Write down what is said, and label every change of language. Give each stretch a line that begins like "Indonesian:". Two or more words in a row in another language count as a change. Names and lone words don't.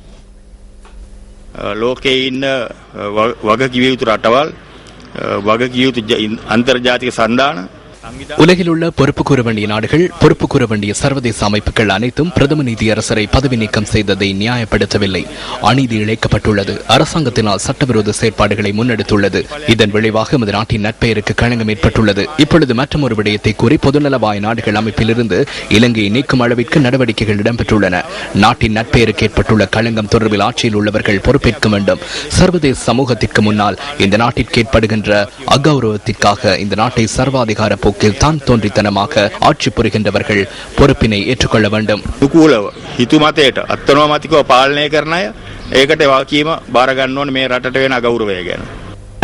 Sinhala: ලෝකයේ ඉන්න වගකිව යුතු රටවල් වගකිව යුතු අන්තර්ජාතික සන්ධාන
Tamil: உலகில் உள்ள பொறுப்பு கூற வேண்டிய நாடுகள், பொறுப்பு கூற வேண்டிய சர்வதேச அமைப்புகள் அனைத்தும் பிரதம நீதியரசரை பதவி நீக்கம் செய்ததை நியாயப்படுத்தவில்லை. அநீதி இழைக்கப்பட்டுள்ளது. அரசாங்கத்தினால் சட்டவிரோத செயற்பாடுகளை முன்னெடுத்துள்ளது. இதன் விளைவாக நமது நாட்டின் நட்பெயருக்கு களங்கம் ஏற்பட்டுள்ளது. இப்பொழுது மற்றொரு விடயத்தை கூறி பொதுநலவாய நாடுகள் அமைப்பிலிருந்து இலங்கையை நீக்கும் அளவிற்கு நடவடிக்கைகள் இடம்பெற்றுள்ளன. நாட்டின் நட்பெயருக்கு ஏற்பட்டுள்ள களங்கம் தொடர்பில் ஆட்சியில் உள்ளவர்கள் பொறுப்பேற்க வேண்டும். சர்வதேச சமூகத்திற்கு முன்னால் இந்த நாட்டிற்கு ஏற்படுகின்ற அகௌரவத்திற்காக இந்த நாட்டை சர்வாதிகார தான் தோன்றித்தனமாக ஆட்சி புரிகின்றவர்கள் பொறுப்பினை ஏற்றுக்கொள்ள வேண்டும்.
Sinhala: නුකූලව හිතුමතයට අත්නෝමතිකව පාලනය කරන අය ඒකට වාකීම බාර ගන්න ඕනේ මේ රටට වෙන අගෞරවය ගැන.